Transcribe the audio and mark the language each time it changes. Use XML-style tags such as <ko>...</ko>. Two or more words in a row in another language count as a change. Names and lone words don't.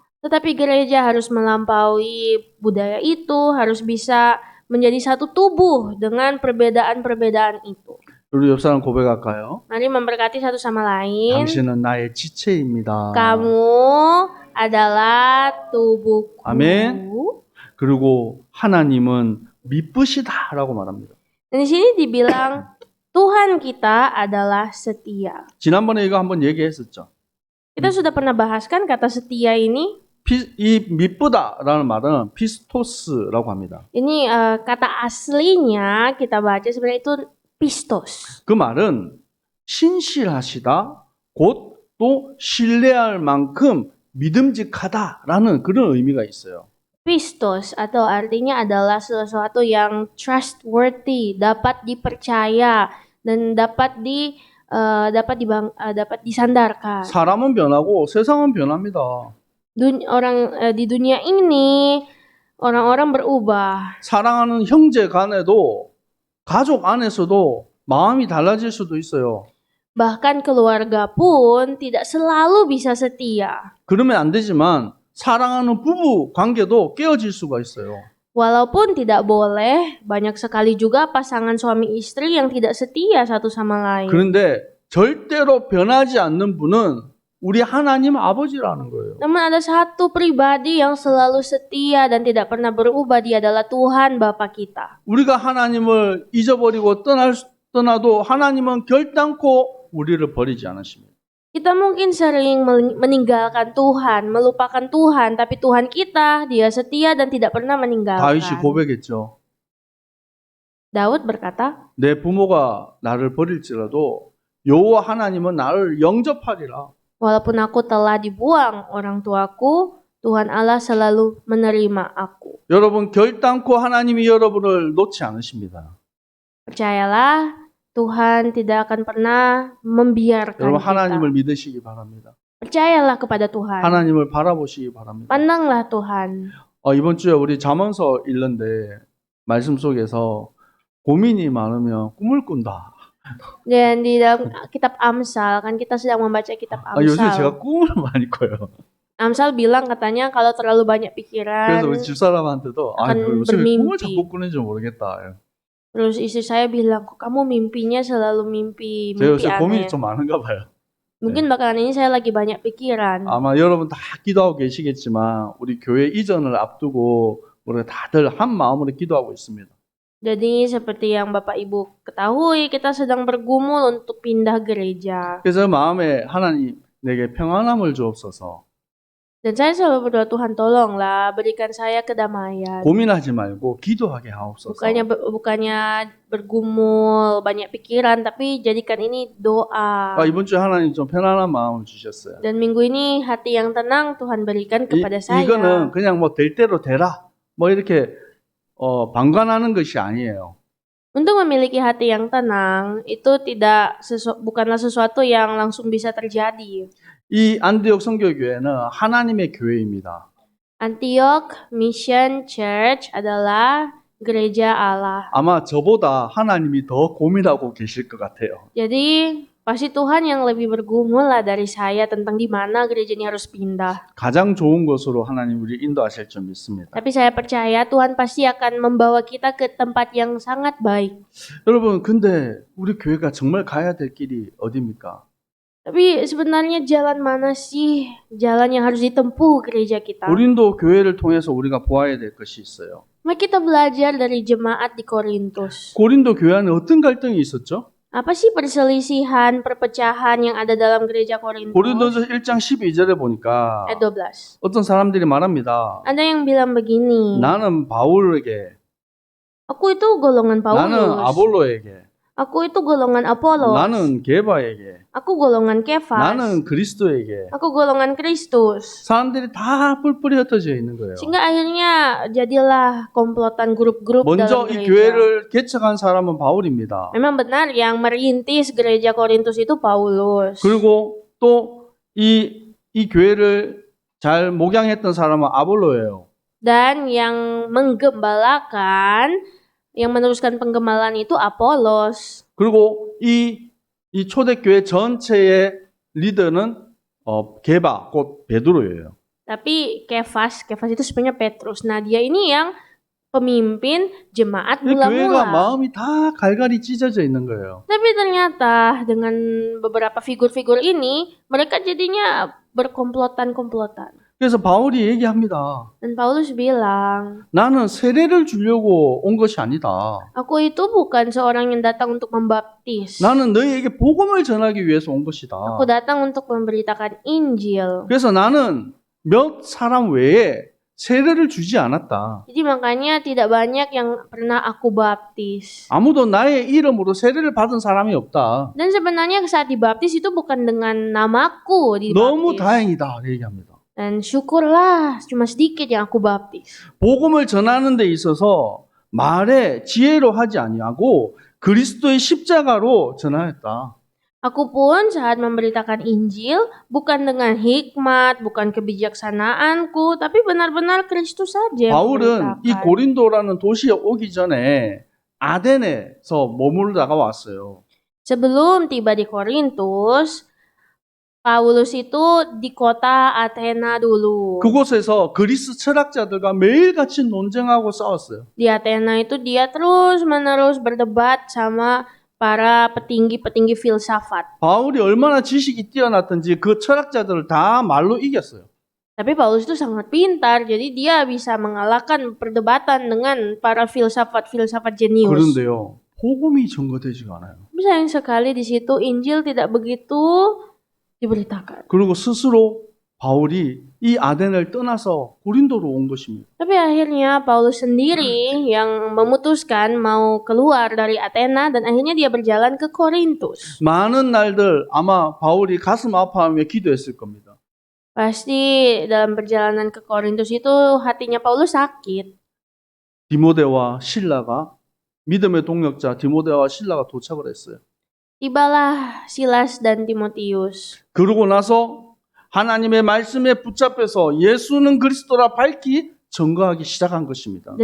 <id>Tetapi gereja harus melampaui budaya itu, harus bisa menjadi satu tubuh dengan perbedaan-perbedaan itu.</id> <ko>우리 옆 사람 고백할까요?</ko> <id>Mari memberkati satu sama lain.</id> <ko>당신은 나의 지체입니다.</ko> <id>Kamu adalah tubuhku.</id> <ko>아멘. 그리고 하나님은 미쁘시다라고 말합니다.</ko> <id>Dan di sini dibilang Tuhan kita adalah setia.</id> <ko>지난번에 이거 한번 얘기했었죠.</ko> <id>Kita sudah pernah bahas kan kata setia ini?</id> <ko>이 미쁘다라는 말은 피스토스라고 합니다.</ko> <id>Ini kata aslinya kita baca sebenarnya itu pistos.</id> <ko>그 말은 신실하시다, 곧 또 신뢰할 만큼 믿음직하다라는 그런 의미가 있어요.</ko> <id>Pistos atau artinya adalah sesuatu yang trustworthy, dapat dipercaya dan dapat disandarkan.</id> <ko>사람은 변하고 세상은 변합니다.</ko> <id>Di dunia ini orang-orang berubah.</id> <ko>사랑하는 형제 간에도 가족 안에서도 마음이 달라질 수도 있어요.</ko> <id>Bahkan keluarga pun tidak selalu bisa setia.</id> <ko>그러면 안 되지만 사랑하는 부부 관계도 깨어질 수가 있어요.</ko> <id>Walaupun tidak boleh, banyak sekali juga pasangan suami istri yang tidak setia satu sama lain.</id> <ko>그런데 절대로 변하지 않는 분은 우리 하나님 아버지라는 거예요.</ko> <id>Namun ada satu pribadi yang selalu setia dan tidak pernah berubah, dia adalah Tuhan Bapa kita.</id> <ko>우리가 하나님을 잊어버리고 떠나도 하나님은 결단코 우리를 버리지 않으십니다.</ko> <id>Kita mungkin sering meninggalkan Tuhan, melupakan Tuhan, tapi Tuhan kita, dia setia dan tidak pernah meninggalkan.</id> <ko>다윗이 고백했죠.</ko> <id>Daud berkata,</id> <ko>내 부모가 나를 버릴지라도 여호와 하나님은 나를 영접하리라.</ko> <id>walaupun aku telah dibuang orang tuaku, Tuhan Allah selalu menerima aku.</id> <ko>여러분 결단코 하나님이 여러분을 놓지 않으십니다.</ko> <id>Percayalah, Tuhan tidak akan pernah membiarkan</id> <ko>여러분</ko> <id>kita.</id> <ko>하나님을 믿으시기 바랍니다.</ko> <id>Percayalah kepada Tuhan.</id> <ko>하나님을 바라보시기 바랍니다.</ko> <id>Pandanglah Tuhan.</id> <ko>이번 주에 우리 잠언서 읽는데 말씀 속에서 고민이 많으면 꿈을 꾼다.</ko> <id>Dan di dalam kitab Amsal, kan kita sedang membaca kitab</id> <ko>요새</ko> <id>Amsal.</id> <ko>제가 꿈을 많이 꿔요.</ko> <id>Amsal bilang katanya kalau terlalu banyak pikiran,</id> <ko>그래서 우리 집사람한테도</ko> <id>akan</id> <ko>요새 꿈을</ko> <id>bermimpi.</id> <ko>자꾸 꾸는지 모르겠다.</ko> <id>Terus istri saya bilang, kok kamu mimpinya selalu mimpi</id> <ko>제가 요새</ko> <id>aneh.</id> <ko>고민이 좀 많은가 봐요.</ko> <id>Mungkin bakalan ini saya lagi banyak pikiran.</id> <ko>아마 여러분 다 기도하고 계시겠지만 우리 교회 이전을 앞두고 우리가 다들 한 마음으로 기도하고 있습니다.</ko> <id>Jadi seperti yang Bapak Ibu ketahui, kita sedang bergumul untuk pindah gereja.</id> <ko>그래서 마음에 하나님 내게 평안함을 주옵소서.</ko> <id>Dan saya selalu berdoa, Tuhan tolonglah berikan saya kedamaian.</id> <ko>고민하지 말고 기도하게 하옵소서.</ko> <id>Bukannya bergumul, banyak pikiran, tapi jadikan ini doa.</id> <ko>이번 주에 하나님 좀 편안한 마음을 주셨어요.</ko> <id>Dan minggu ini hati yang tenang Tuhan berikan kepada saya.</id> <ko>이거는 그냥 뭐 될 대로 되라 뭐 이렇게 방관하는 것이 아니에요.</ko> <id>Untuk memiliki hati yang tenang itu bukanlah sesuatu yang langsung bisa terjadi.</id> <ko>이 안디옥 선교교회는 하나님의 교회입니다.</ko> <id>Antioch Mission Church adalah gereja Allah.</id> <ko>아마 저보다 하나님이 더 고민하고 계실 것 같아요.</ko> <id>Jadi pasti Tuhan yang lebih bergumul lah dari saya tentang di mana gereja ini harus pindah.</id> <ko>가장 좋은 곳으로 하나님 우리 인도하실 줄 믿습니다.</ko> <id>Tapi saya percaya Tuhan pasti akan membawa kita ke tempat yang sangat baik.</id> <ko>여러분, 근데 우리 교회가 정말 가야 될 길이 어디입니까?</ko> <id>Tapi sebenarnya jalan mana sih jalan yang harus ditempuh gereja kita?</id> <ko>고린도 교회를 통해서 우리가 보아야 될 것이 있어요.</ko> <id>Mari kita belajar dari jemaat di Korintus.</id> <ko>고린도 교회 안에 어떤 갈등이 있었죠?</ko> <id>Apa sih perselisihan, perpecahan yang ada dalam gereja Korintus?</id> <ko>고린도서 1장 12절에 보니까</ko> <id>Ayat 12.</id> <ko>어떤 사람들이 말합니다.</ko> <id>Ada yang bilang begini,</id> <ko>나는 바울에게,</ko> <id>aku itu golongan</id> <ko>나는</ko> <id>Paulus,</id> <ko>아볼로에게,</ko> <id>aku itu golongan Apolos,</id> <ko>나는 게바에게,</ko> <id>aku golongan Kefas,</id> <ko>나는 그리스도에게.</ko> <id>aku golongan Kristus.</id> <ko>사람들이 다 뿔뿔이 흩어져 있는 거예요.</ko> <id>Sehingga akhirnya jadilah komplotan grup-grup</id> <ko>먼저</ko> <id>dalam</id> <ko>이</ko> <id>gereja.</id> <ko>교회를 개척한 사람은 바울입니다.</ko> <id>Memang benar yang merintis gereja Korintus itu Paulus.</id> <ko>그리고 또 이 교회를 잘 목양했던 사람은 아볼로예요.</ko> <id>Dan yang menggembalakan, yang meneruskan penggembalaan itu Apolos.</id> <ko>그리고 이 초대교회 전체의 리더는 게바, 곧 베드로예요.</ko> <id>Tapi Kefas itu sebenarnya Petrus. Nah, dia ini yang pemimpin jemaat</id> <ko>이 교회가</ko> <id>mula-mula.</id> <ko>마음이 다 갈갈이 찢어져 있는 거예요.</ko> <id>Tapi ternyata dengan beberapa figur-figur ini, mereka jadinya berkomplotan-komplotan.</id> <ko>그래서 바울이 얘기합니다.</ko> <id>Dan Paulus bilang,</id> <ko>나는 세례를 주려고 온 것이 아니다.</ko> <id>aku itu bukan seorang yang datang untuk membaptis.</id> <ko>나는 너희에게 복음을 전하기 위해서 온 것이다.</ko> <id>Aku datang untuk memberitakan Injil.</id> <ko>그래서 나는 몇 사람 외에 세례를 주지 않았다.</ko> <id>Jadi makanya tidak banyak yang pernah aku baptis.</id> <ko>아무도 나의 이름으로 세례를 받은 사람이 없다.</ko> <id>Dan sebenarnya saat dibaptis itu bukan dengan namaku</id> <ko>너무</ko> <id>dibaptis.</id> <ko>다행이다. 얘기합니다.</ko> <id>Dan syukurlah cuma sedikit yang aku baptis.</id> <ko>복음을 전하는 데 있어서 말에 지혜로 하지 아니하고 그리스도의 십자가로 전하였다.</ko> <id>Aku pun saat memberitakan Injil bukan dengan hikmat, bukan kebijaksanaanku, tapi benar-benar Kristus saja yang</id> <ko>바울은 이</ko> <id>kuberitakan.</id> <ko>고린도라는 도시에 오기 전에 아덴에서 머물다가 왔어요.</ko> <id>Sebelum tiba di Korintus, Paulus itu di kota Athena dulu.</id> <ko>그곳에서 그리스 철학자들과 매일같이 논쟁하고 싸웠어요.</ko> <id>Di Athena itu dia terus-menerus berdebat sama para petinggi-petinggi filsafat.</id> <ko>바울이 얼마나 지식이 뛰어났던지 그 철학자들을 다 말로 이겼어요.</ko> <id>Tapi Paulus itu sangat pintar, jadi dia bisa mengalahkan perdebatan dengan para filsafat-filsafat jenius.</id> <ko>그런데요, 복음이 전거되지가 않아요.</ko> <id>Tapi sayang sekali di situ Injil tidak begitu diberitakan.</id> <ko>그리고 스스로 바울이 이 아덴을 떠나서 고린도로 온 것입니다.</ko> <id>Tapi akhirnya Paulus sendiri yang memutuskan mau keluar dari Athena dan akhirnya dia berjalan ke Korintus.</id> <ko>많은 날들 아마 바울이 가슴 아파하며 기도했을 겁니다.</ko> <id>Pasti dalam perjalanan ke Korintus itu hatinya Paulus sakit.</id> <ko>디모데와 실라가 믿음의 동역자 디모데와 실라가 도착을 했어요.</ko> <id>Tibalah Silas dan Timotius.</id> <ko>그러고 나서 하나님의 말씀에 붙잡혀서 예수는 그리스도라 밝히 증거하기 시작한 것입니다.</ko>